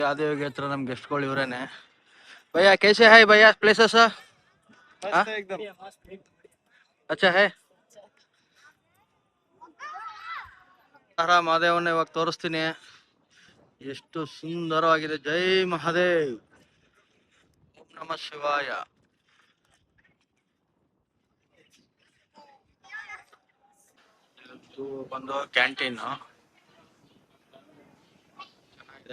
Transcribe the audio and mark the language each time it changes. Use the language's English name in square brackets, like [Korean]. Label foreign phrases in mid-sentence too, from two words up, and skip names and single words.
[Kannada] ಆದಿಯೋಗಿ ಹತ್ರ ನಮ್ ಗೆಸ್ಟ್ಗಳು ಇವ್ರೇನೆ. [Hindi] भैया कैसे है भैया प्लेसेस? मस्त है एकदम। अच्छा है. [Kannada] ಮಹಾದೇವನ ಇವಾಗ ತೋರಿಸ್ತೀನಿ, ಎಷ್ಟು ಸುಂದರವಾಗಿದೆ. [Hindi] जय महादेव, [Sanskrit] ॐ नमः शिवाय. [Kannada] ಇದು ಬಂದು ಕ್ಯಾಂಟೀನ್ ಚೆನ್ನಾಗಿದೆ.